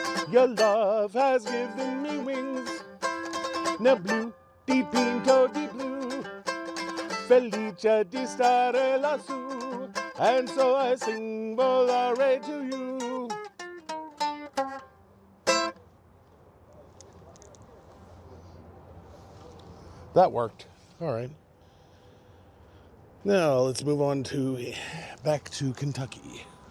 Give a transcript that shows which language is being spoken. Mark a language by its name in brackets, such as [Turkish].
[English] Your love has given me wings. [Italian] Nel blu dipinto di blu, felice di stare lassù. [English] And so I sing volare to you. That worked. All right. Now let's move on to back to Kentucky.